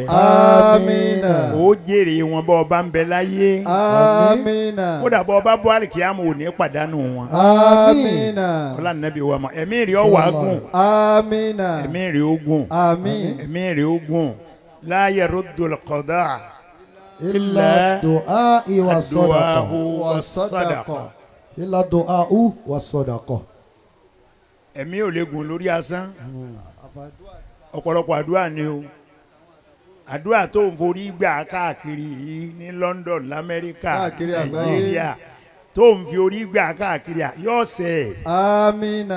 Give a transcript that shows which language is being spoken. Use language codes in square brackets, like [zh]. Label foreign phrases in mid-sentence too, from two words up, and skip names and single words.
[ar] amina. [yo] ó jèrè wọn bọ́ ọba ń bẹ láyé. [ar] amina. [yo] kódà bọ́ ọba bọ́ àlìkíyàmù ò ní pàdánù wọn. [ar] amina. [yo] ọlá nàbí wa mọ ẹ̀mí rẹ̀ ó wá gùn. [ar] amina. [yo] ẹ̀mí rẹ̀ ó gùn. [ar] amin. [yo] ẹ̀mí rẹ̀ ó gùn. [ar] لا يرد القضاء إلا الدعاء و ad-du'a sadaqa. والصدقة. إلا الدعاء والصدقة. [yo] ẹ̀mí ò lè gùn lórí asán. ọ̀pọ̀lọpọ̀ àdúrà ni o. àdúrà tó ń forí gbà káàkiri yìí ní London lamẹ́ríkà Káàkiri àgbáyé. Nàìjíríà tó ń fi orí gbà káàkiri yóò ṣẹ. [ar] amina.